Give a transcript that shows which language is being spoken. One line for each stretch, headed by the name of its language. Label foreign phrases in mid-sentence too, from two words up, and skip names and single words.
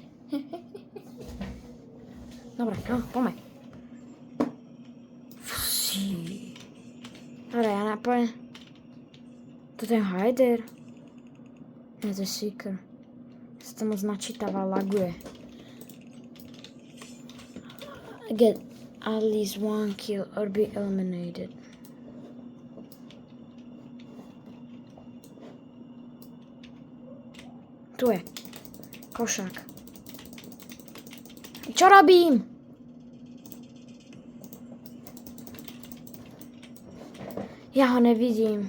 Slovak: Dobre, no, poďme. Fusí. Dobre, ja napojem. To je Hyder. Je to Seeker. Se to moc načítava, laguje.
English: Get at least 1 kill or be eliminated.
Slovak: Tu je. Košák. Čo robím? Ja ho nevidím.